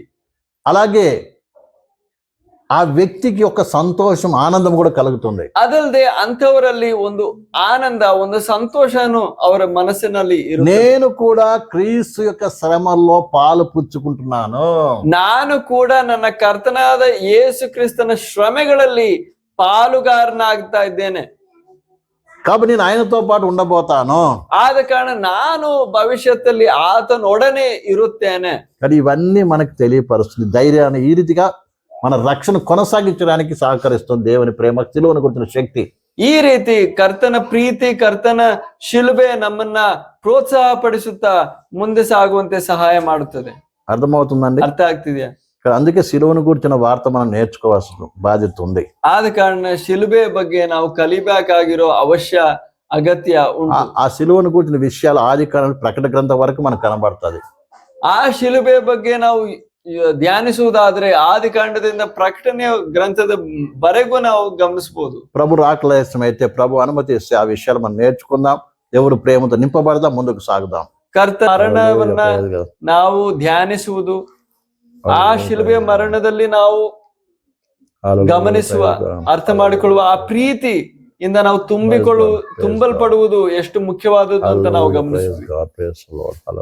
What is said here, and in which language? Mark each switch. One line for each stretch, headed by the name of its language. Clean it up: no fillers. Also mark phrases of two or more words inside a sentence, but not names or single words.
Telugu: అలాగే ఆ వ్యక్తికి ఒక సంతోషం, ఆనందం కూడా కలుగుతుంది.
Kannada: ಅದಲ್ಲದೆ ಅಂಥವರಲ್ಲಿ ಒಂದು ಆನಂದ, ಒಂದು ಸಂತೋಷನು ಅವರ ಮನಸ್ಸಿನಲ್ಲಿ ಇರುತ್ತೆ.
Telugu: నేను కూడా క్రీస్తు యొక్క శ్రమల్లో పాలు పుచ్చుకుంటున్నాను,
Kannada: ನಾನು ಕೂಡ ನನ್ನ ಕರ್ತನಾದ ಯೇಸು ಕ್ರಿಸ್ತನ ಶ್ರಮೆಗಳಲ್ಲಿ ಪಾಲುಗಾರನಾಗ್ತಾ ಇದ್ದೇನೆ.
Telugu: కాబట్టి నేను ఆయనతో పాటు ఉండబోతాను.
Kannada: ಆದ ಕಾರಣ ನಾನು ಭವಿಷ್ಯದಲ್ಲಿ ಆತನೊಡನೆ ಇರುತ್ತೇನೆ.
Telugu: కానీ ఇవన్నీ మనకు తెలియపరుస్తుంది, ధైర్యాన్ని, ఈ రీతిగా మన రక్షణ కొనసాగించడానికి సహకరిస్తుంది దేవుని ప్రేమ, సిలువను గురించిన శక్తి.
Kannada: ಈ ರೀತಿ ಕರ್ತನ ಪ್ರೀತಿ, ಕರ್ತನ ಶಿಲುಬೆ ನಮ್ಮನ್ನ ಪ್ರೋತ್ಸಾಹ ಪಡಿಸುತ್ತಾ ಮುಂದೆ ಸಾಗುವಂತೆ ಸಹಾಯ ಮಾಡುತ್ತದೆ.
Telugu: అర్థమవుతుందండి?
Kannada: ಅರ್ಥ ಆಗ್ತಿದ್ಯಾ?
Telugu: అందుకే సిలువను గురించిన వార్త మనం నేర్చుకోవాల్సిన బాధ్యత ఉంది.
Kannada: ಆದ ಕಾರಣ ಶಿಲುಬೆ ಬಗ್ಗೆ ನಾವು ಕಲಿಬೇಕಾಗಿರೋ ಅವಶ್ಯ ಅಗತ್ಯ ಉಂಟು.
Telugu: ఆ సిలువను గురించిన విషయాలు ఆది కాలం, ప్రకటన గ్రంథం వరకు మనకు కనబడుతుంది.
Kannada: ಆ ಶಿಲುಬೆ ಬಗ್ಗೆ ನಾವು ಧ್ಯಾನಿಸುವುದಾದ್ರೆ ಆದಿಕಾಂಡದಿಂದ ప్రకటನೆಯ గ్రంథದ వరకు ನಾವು గమనిಸಬಹುದು.
Telugu: ప్రభు రాకలేసమైతే ప్రభు అనుమతిస్తే ఆ విషయాలు మనం నేర్చుకుందాం. దేవుడు ప్రేమతో నింపబడదాం, ముందుకు సాగుదాం.
Kannada: ಕರ್ತ ಮರಣವನ್ನ ನಾವು ಧ್ಯಾನಿಸುವುದು, ಆ ಶಿಲುಬೆಯ ಮರಣದಲ್ಲಿ ನಾವು ಗಮನಿಸುವ, ಅರ್ಥ ಮಾಡಿಕೊಳ್ಳುವ ಆ ಪ್ರೀತಿ ಇಂದ ನಾವು ತುಂಬಲ್ಪಡುವುದು ಎಷ್ಟು ಮುಖ್ಯವಾದದ್ದು ಅಂತ ನಾವು ಗಮನಿಸಬೇಕು.